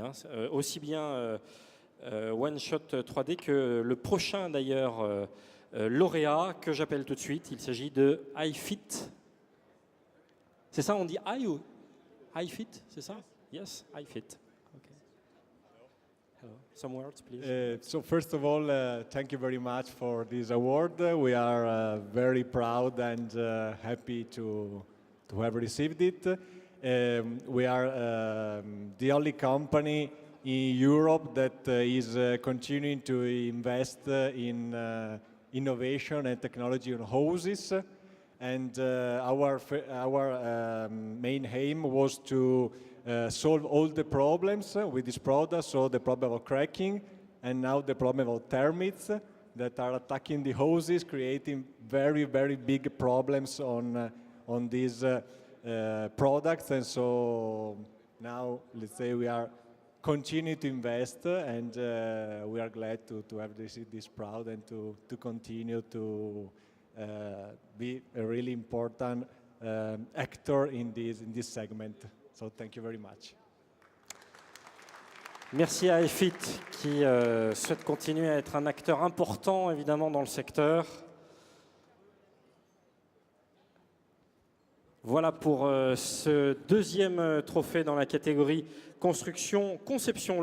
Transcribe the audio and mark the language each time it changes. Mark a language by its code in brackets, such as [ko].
[fr] Hein, aussi bien One Shot 3D que le prochain, d'ailleurs, lauréat, que j'appelle tout de suite. Il s'agit de iFit. C'est ça, on dit I ou iFit, c'est ça? [en] Yes, iFit. Okay. Hello. Some words, please. So first of all, thank you very much for this award. We are very proud and happy to have received it. We are the only company in Europe that is continuing to invest in innovation and technology on hoses. And our main aim was to solve all the problems with this product, so the problem of cracking, and now the problem of termites that are attacking the hoses, creating very, very big problems on these products. And so now, let's say, we are continuing to invest, and we are glad to have this proud and to continue to be a really important actor in this segment. So thank you very much. [fr] Merci à iFit qui souhaite continuer à être un acteur important évidemment dans le secteur. Voilà pour ce deuxième trophée dans la catégorie construction, conception.